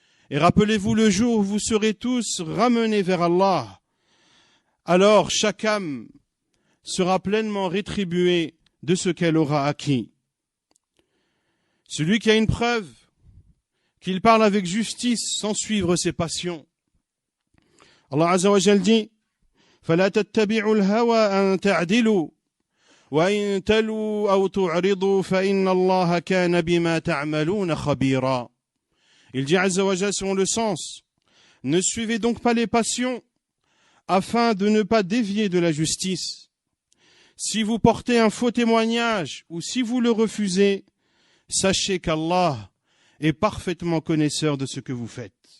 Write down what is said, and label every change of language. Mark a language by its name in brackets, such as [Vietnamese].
[French] Et rappelez-vous le jour où vous serez tous ramenés vers Allah. Alors chaque âme sera pleinement rétribuée de ce qu'elle aura acquis. Celui qui a une preuve, qu'il parle avec justice sans suivre ses passions. [Arabic] Allah Azza wa Jal dit: فَلَا تَتَّبِعُوا الْهَوَىٰ أَن تَعْدِلُوا وَإِن تَلُوا أَوْ تُعْرِضُوا فَإِنَّ اللَّهَ كَانَ بِمَا تَعْمَلُونَ خَبِيرًا. [French] Il dit Azza wa Jal selon le sens: ne suivez donc pas les passions afin de ne pas dévier de la justice. Si vous portez un faux témoignage ou si vous le refusez, sachez qu'Allah est parfaitement connaisseur de ce que vous faites.